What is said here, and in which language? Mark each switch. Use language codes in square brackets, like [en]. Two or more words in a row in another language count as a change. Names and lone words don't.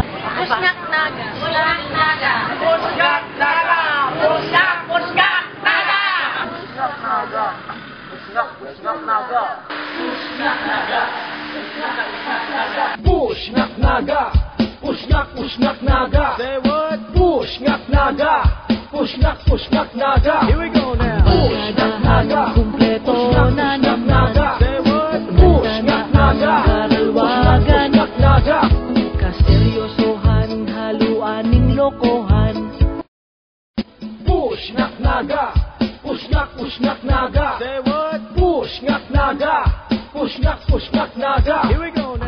[en] Pushkak Naga. Pushkak Naga. Pushkak Naga. Pushkak Naga. Pushkak Naga. Pushkak Naga. Pushkak Naga. Say what? Pushkak Naga. Pushkak Naga. Here we go now. Pushkak Naga. [tl] Kumpleto na naman. [en] Say what? Pushkak Naga. [tl] Karalwagan. Pushkak Naga. Kaseryosohan, haluaning lokohan. Pushkak Naga. Pushkak Naga. [en] Say what? Pushkak Naga. Pushkak Naga. Here we go.